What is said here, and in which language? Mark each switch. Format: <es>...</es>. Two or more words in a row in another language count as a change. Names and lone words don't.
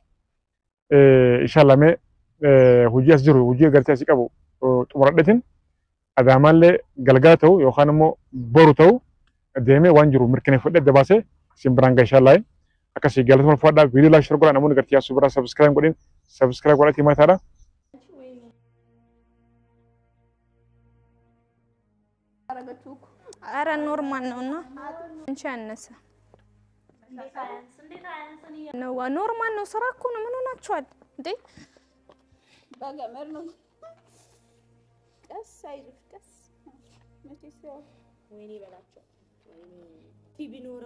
<om>Inshallah mee hojii as jiru hojii gartee asii qabu xumuradheetiin adaamaallee galgala ta'u yookaan immoo boru ta'u deemee waan jiru mirkaneeffadhee dabaasee isin biraan ga'a inshallah. Akkasii galata ulfaadhaa viidiyoo</om> <en>laayik shir</en> <om>godhaa namoonni gartee yaasuu biraa sabskiraayib godhin sabskiraayib godhaatii maataadha.</om> <am>ኧረ ኖርማል ነውና እንቺ ያነሰ ነው ኖርማል ነው። ስራ እኮ ነው። ምን ሆናችኋል እንዴ? በገመድ ነው። ቀስ አይልሽ ቀስ መቼስ ያው ወይኔ በላቸው ቲቪ ኖረው</am>